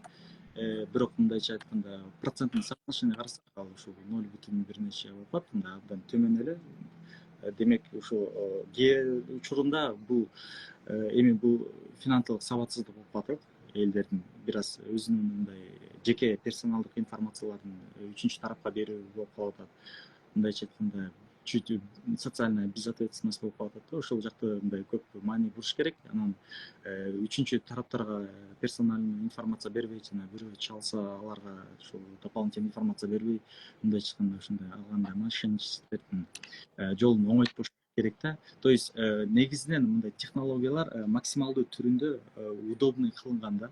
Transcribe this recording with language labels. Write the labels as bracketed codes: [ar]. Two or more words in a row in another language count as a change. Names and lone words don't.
[ky] Бирок мындайча айтканда [ru] процентный соотношение [ky] карасак, ал ушул 0,1 нече болуп атат, мындай абдан төмөн эле. Демек ушул кээ учурунда бул эми бул финансылык сабатсыздык болуп атат. Элдердин бир аз өзүнүн мындай жеке персоналдык информацияларын үчүнчү тарапка берүү болуп калып атат. Мындайча айтканда [ru] чуть социальная безответственность [ky] болуп калып атат да. Ошол жакта мындай көп маани буруш керек. Анан үчүнчү тараптарга [ru] персональный информация [ky] бербей, жана бирөө чалса аларга ошол [ru] дополнительный информация [ky] бербей, мындайча айтканда ушундай алгандай мошенничестводун жолун оңойтпош керек да. [ru] То есть [ky] негизинен мындай технологиялар максималдуу түрүндө удобный кылынган да.